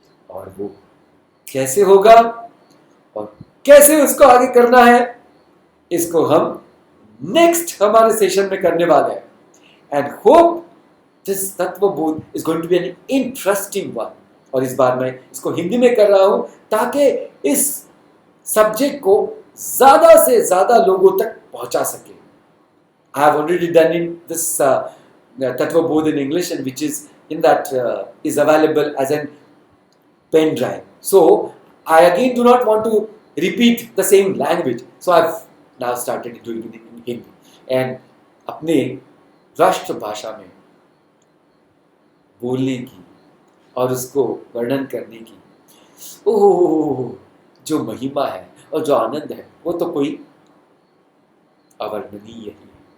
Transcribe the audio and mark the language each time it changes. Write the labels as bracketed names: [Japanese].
[Hindi] और वो कैसे होगा और कैसे उसको आगे करना है, इसको हम नेक्स्ट हमारे सेशन में करने वाले हैं। [English] And hope this Tattvabodh is going to be an interesting one. [Hindi] और इस बार मैं इसको हिंदी में कर रहा हूं ताकि इस सब्जेक्ट को ज्यादा से ज्यादा लोगों तक पहुंचा सके। [English] I have already done in this Tattvabodh in English, and which is in that is available as a pen drive. So I again do not want to repeat the same language. So I've now started doing it in Hindi and [Hindi] अपने राष्ट्र भाषा में बोलने की और उसको वर्णन करने की ओह जो महिमा है और जो आनंद है वो तो कोई अवर्णनीय है।